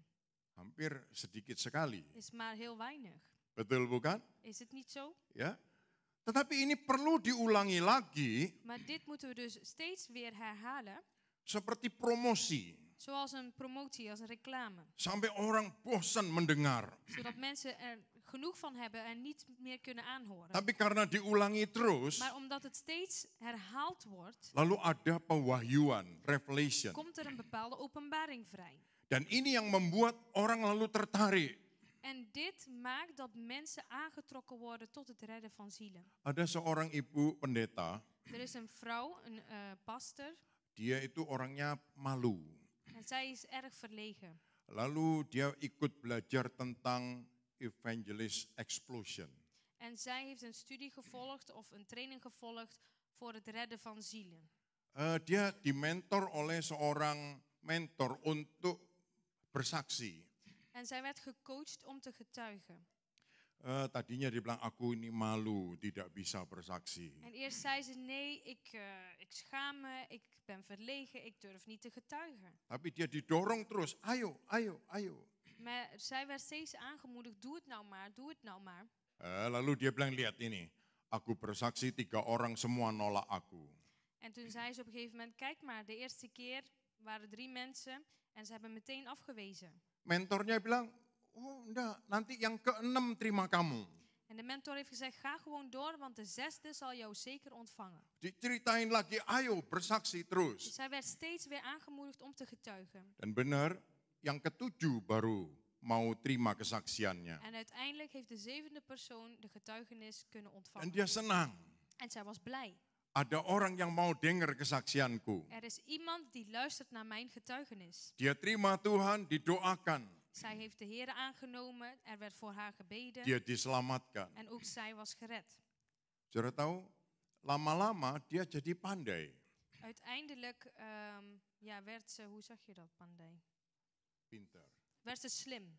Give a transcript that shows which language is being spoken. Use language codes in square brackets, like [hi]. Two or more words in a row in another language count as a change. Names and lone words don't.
[id] Hampir sedikit sekali. [nl] Is maar heel weinig. [id] Betul bukan? [nl] Is het niet zo? [id] Ya. Tetapi ini perlu diulangi lagi [nl] Maar dit moeten we dus steeds weer herhalen, [id] seperti promosi. [nl] zoals een promotie, als een reclame. [id] Sampai orang bosan mendengar. [nl] Zodat mensen er genoeg van hebben en niet meer kunnen aanhoren. [id] Tapi karena diulangi terus, [nl] Maar omdat het steeds herhaald wordt, [id] lalu ada pewahyuan, revelation. [nl] komt er een bepaalde openbaring vrij. [id] Dan ini yang membuat orang lalu tertarik. [nl] En dit maakt dat mensen aangetrokken worden tot het redden van zielen. [id] Ada seorang ibu pendeta, [nl] Er is een vrouw, een pastor, [id] dia itu orangnya malu. [nl] en zij is erg verlegen. [id] Lalu dia ikut belajar tentang [en] evangelist explosion. [nl] En zij heeft een studie gevolgd of een training gevolgd voor het redden van zielen. [id] Dia dimentor oleh seorang mentor untuk bersaksi. [nl] En zij werd gecoacht om te getuigen. [id] Tadinya dia bilang, aku ini malu, tidak bisa bersaksi. [nl] En eerst zei ze, nee, ik schaam me, ik ben verlegen, ik durf niet te getuigen. [id] Tapi dia didorong terus, ayo, ayo, ayo. [nl] Maar zij werd steeds aangemoedigd, doe het nou maar, doe het nou maar. [id] Lalu dia bilang, lihat ini, aku bersaksi 3 orang semua nolak aku. [nl] En toen zei ze op een gegeven moment, kijk maar, de eerste keer waren 3 mensen en ze hebben meteen afgewezen. [id] Mentornya bilang, oh enggak, nanti yang ke-6 terima kamu. [nl] En de mentor heeft gezegd, ga gewoon door, want de 6e zal jou zeker ontvangen. [id] Diceritain lagi, ayo bersaksi [nl] Dus [id] terus. [nl] zij werd steeds weer aangemoedigd om te getuigen. [id] Dan benar, yang ke-7 baru mau terima kesaksiannya. [nl] En uiteindelijk heeft de 7e persoon de getuigenis kunnen [id] Dan [nl] ontvangen. [id] dia senang. [nl] En zij was blij. [id] Ada orang yang mau dengar kesaksianku. [nl] Er is iemand die luistert naar mijn getuigenis. [id] Dia terima Tuhan, didoakan. [nl] Zij heeft de Heer aangenomen, er werd voor haar gebeden [id] Dia diselamatkan. [nl] en ook zij was gered. [id] Saudara tahu, lama-lama dia jadi pandai. [nl] Uiteindelijk werd ze, hoe zeg je dat, pandai? [id] Pintar. [nl] Werd ze slim.